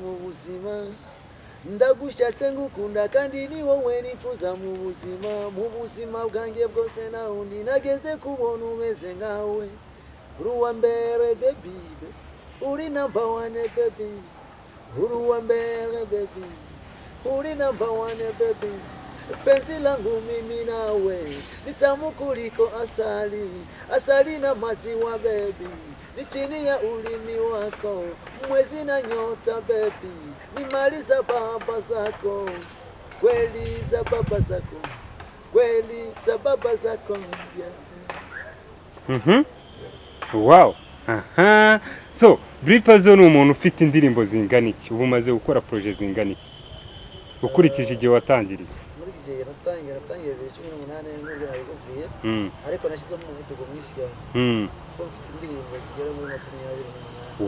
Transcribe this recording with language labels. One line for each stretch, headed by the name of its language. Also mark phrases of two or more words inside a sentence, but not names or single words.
Kinyarwanda: mu buzima ndagushatse ngukunda kandi ni wowe nifuza mu buzima bwanjye bwose nta wundi nageze kubona umeze nkawe uri uwa mbere baby uri number 1 baby uri uwa mbere baby uri number 1 baby
Swahili: penzi langu mimi nawe ni tamu kuliko asali na maziwa baby ni chini ya ulimi wako mwezi na nyota baby ni mali za baba zako kweli za baba zako
Kinyarwanda: wow so Bripazo ni umuntu ufite indirimbo zingana iki ubu umaze gukora projet zingana iki ukurikije igihe watangiriye muri gihe natangiye 2018 n'ubwo nabikubwiye ariko nashyizemo umuvuduko mwinshi cyane ko mfite indirimbo zigera muri 28